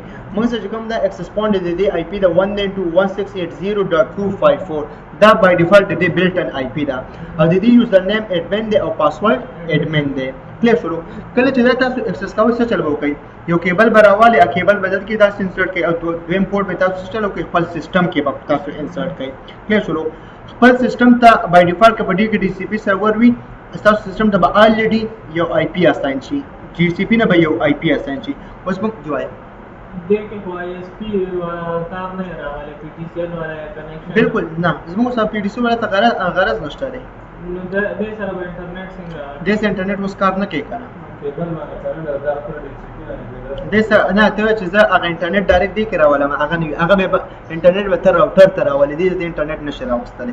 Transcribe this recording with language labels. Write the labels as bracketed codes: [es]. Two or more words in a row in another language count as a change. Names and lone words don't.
[ps] موږ سره چې کوم دا [en] access point [ps] دی د آی پی د 192.168.0.254 دا [en] by default [ps] د [en] built in IP [ps] دا او د دې [en] user name admin [ps] دی او [en] password admin [ps] دی کلیر شروع کله چې دا تاسو اکسس کوئ څه چل وکړئ یو کیبل براواله کیبل بدل کې دا انسرټ کړئ او دویم پورټ به تاسو چلو کې خپل سیستم کې به تاسو انسرټ کړئ کلیر شروع خپل سیستم ته [en] by default [ps] کې په دې کې [en] DCP server [ps] وي تاسو سیستم ته به الریډي یو [en] IP assign [ps] شي ډي سی پی نه به یو [en] IP assign [ps] شي اوس موږ جوای [ur] دیکھیں کو آئی ایس پی کام نہیں رہا والے پی ٹی سی ایل والا کنیکشن [ps] بالکل نه زموږ سره پی ډي سی والا ته غرض نشته دی دې سره به انټرنیټ څنګه دې سره انټرنیټ اوس کار نه کوي کنه کیبل باندې کرنټ دا پر ډي سی پی دې سره نه ته چې زه هغه [en] internet direct [ps] دی کراولم هغه نه هغه به انټرنیټ به تر راوټر ته راولې دې انټرنیټ نشه راوستلې